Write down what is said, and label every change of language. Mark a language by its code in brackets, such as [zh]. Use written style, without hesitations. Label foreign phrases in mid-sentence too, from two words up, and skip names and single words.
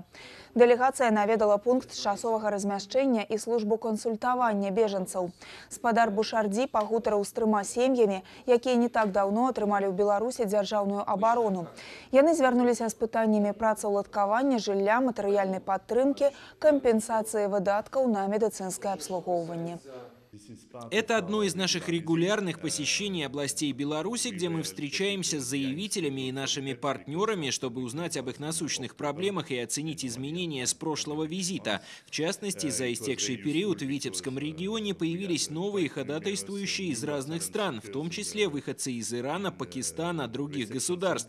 [be] Дэлегацыя наведала пункт часовага размяшчэння і службу кансультавання бежанцаў. Спадар Бушардзі пагутарыў з 3 сем'ямі, якія не так даўно атрымалі ў Беларусі дзяржаўную абарону. Яны звярнуліся з пытаннямі працаўладкавання жылля, матэрыяльнай падтрымкі, кампенсацыі выдаткаў на медыцынскае абслугоўванне. [ru] Это одно из наших регулярных посещений областей Беларуси, где мы встречаемся с заявителями и нашими партнерами, чтобы узнать об их насущных проблемах и оценить изменения с прошлого визита. В частности, за истекший период в Витебском регионе появились новые ходатайствующие из разных стран, в том числе выходцы из Ирана, Пакистана, других государств.